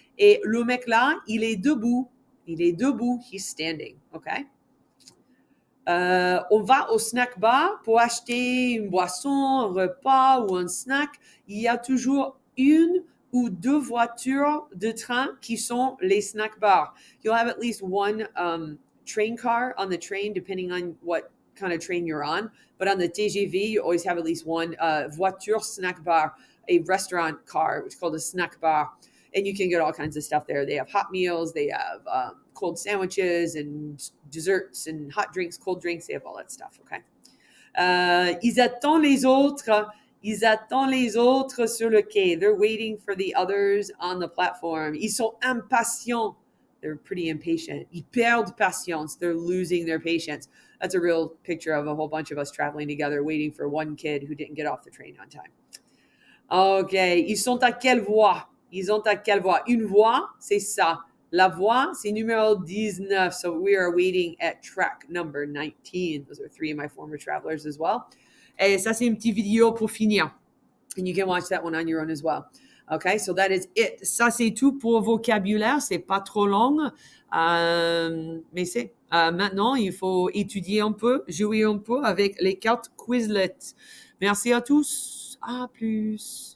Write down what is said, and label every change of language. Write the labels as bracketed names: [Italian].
[French] Et le mec-là, il est debout. Il est debout. [English] He's standing. [French] OK? On va au snack bar pour acheter une boisson, un repas ou un snack. Il y a toujours une ou deux voitures de train qui sont les snack bars. [English] You'll have at least one train car on the train, depending on what kind of train you're on. But on the TGV, you always have at least one voiture snack bar, a restaurant car, which is called a snack bar. And you can get all kinds of stuff there. They have hot meals, they have cold sandwiches and desserts and hot drinks, cold drinks. They have all that stuff, okay? [French] Ils attendent les autres. Ils attendent les autres sur le quai. [English] They're waiting for the others on the platform. [French] Ils sont impatients. [English] They're pretty impatient. [French] Ils perdent patience. [English] They're losing their patience. That's a real picture of a whole bunch of us traveling together, waiting for one kid who didn't get off the train on time. [French] OK. Ils sont à quelle voie? Ils ont à quelle voie? Une voie, c'est ça. La voie, c'est numéro 19. [English] So we are waiting at track number 19. Those are 3 of my former travelers as well. [French] Et ça, c'est une petite vidéo pour finir. [English] And you can watch that one on your own as well. Okay, so that is it. [French] Ça, c'est tout pour vocabulaire. C'est pas trop long. Mais c'est maintenant, il faut étudier un peu, jouer un peu avec les cartes Quizlet. Merci à tous. À plus.